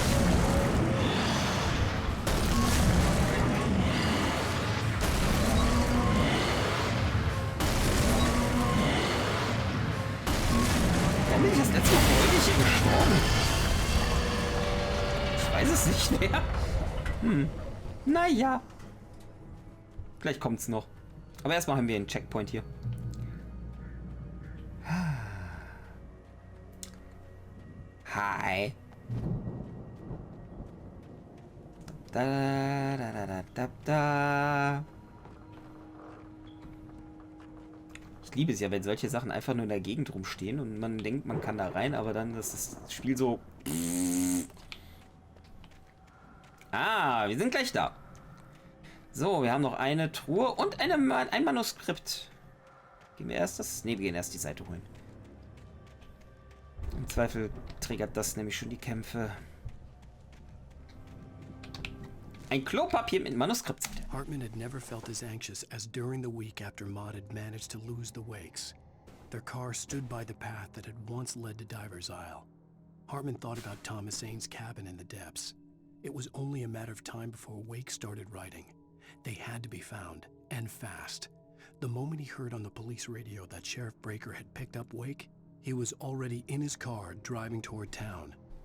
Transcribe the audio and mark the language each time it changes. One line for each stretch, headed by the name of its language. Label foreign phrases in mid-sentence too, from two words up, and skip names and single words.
German: Warum bin ich das letzte Mal freudig hier gestorben? Ich weiß es nicht mehr. Naja. Vielleicht kommt's noch. Aber erstmal haben wir einen Checkpoint hier. Hi. Da, da, da, da, da, da. Ich liebe es ja, wenn solche Sachen einfach nur in der Gegend rumstehen und man denkt, man kann da rein, aber dann ist das Spiel so... Ah, wir sind gleich da. So, wir haben noch eine Truhe und ein Manuskript. Gehen wir erst das? Ne, wir gehen erst die Seite holen. Im Zweifel triggert das nämlich schon die Kämpfe. Ein Klopapier mit Manuskript.
English: Hartman had never felt as anxious as during the week after Maud had managed to lose the Wakes. Their car stood by the path that had once led to Diver's Isle. Hartman thought about Thomas Zane's cabin in the depths. It was only a matter of time before Wake started writing. They had to be found, and fast. The moment he heard on the police radio that Sheriff Breaker had picked up Wake, he was already in his car driving toward town.